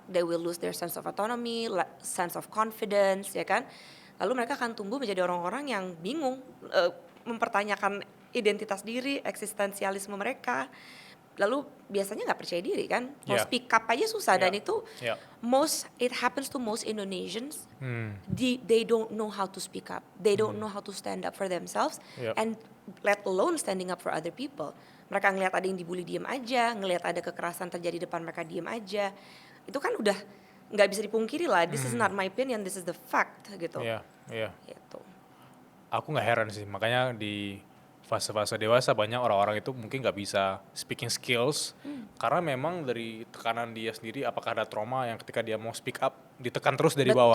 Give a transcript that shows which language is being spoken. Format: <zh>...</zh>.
<en>They will lose their sense of autonomy, sense of confidence,</en> <id>ya kan. Lalu mereka akan tumbuh menjadi orang-orang yang bingung, mempertanyakan identitas diri, eksistensialisme mereka. Lalu biasanya nggak percaya diri kan, mau speak up aja susah, dan itu</id> <en>it happens to most Indonesians. They don't know how to speak up, they don't know how to stand up for themselves, and let alone standing up for other people.</en> <id>Mereka ngelihat ada yang dibully diem aja, ngelihat ada kekerasan terjadi depan mereka diem aja. Itu kan udah nggak bisa dipungkiri lah.</id> <en>This is not my opinion, this is the fact gitu.</en> <id>Iya. Gitu. Aku nggak heran sih, makanya di fase-fase dewasa banyak orang-orang itu mungkin nggak bisa speaking skills karena memang dari tekanan dia sendiri, apakah ada trauma yang ketika dia mau speak up ditekan terus dari bawah.</id>